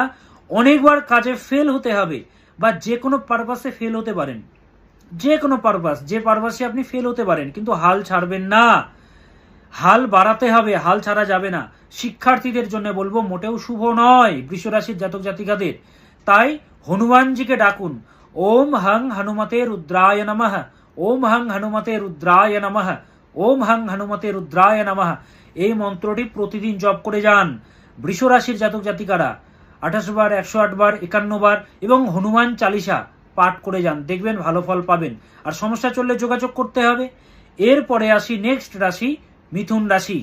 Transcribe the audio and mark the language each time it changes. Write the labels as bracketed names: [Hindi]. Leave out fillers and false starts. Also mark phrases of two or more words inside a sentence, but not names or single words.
[Bangla] অনেকবার কাজে ফেল হতে হবে, বা যে কোনো পারপাসে ফেল হতে পারেন, যে কোনো পারপাস, যে পারপাসে আপনি ফেল হতে পারেন, কিন্তু হাল ছাড়বেন না। হাল বাড়াতে হবে, হাল ছাড়া যাবে না। শিক্ষার্থীদের জন্য বলবো মোটেও শুভ নয় বৃষ রাশির জাতক জাতিকাদের। তাই হনুমানজিকে ডাকুন। [Sanskrit] ওম হং হনুমতে রুদ্রায় নমঃ, ওম হং হনুমতে রুদ্রায় নমঃ, ওম হং হনুমতে রুদ্রায় নমঃ। [Bangla] এই মন্ত্রটি প্রতিদিন জপ করে যান বৃষ রাশির জাতক জাতিকারা। 28 বার, 108 বার, 51 বার, এবং হনুমান চালিসা পাঠ করে যান, দেখবেন ভালো ফল পাবেন। আর সমস্যা চললে যোগাযোগ করতে হবে। এরপরে আসি নেক্সট রাশি, মিথুন রাশি।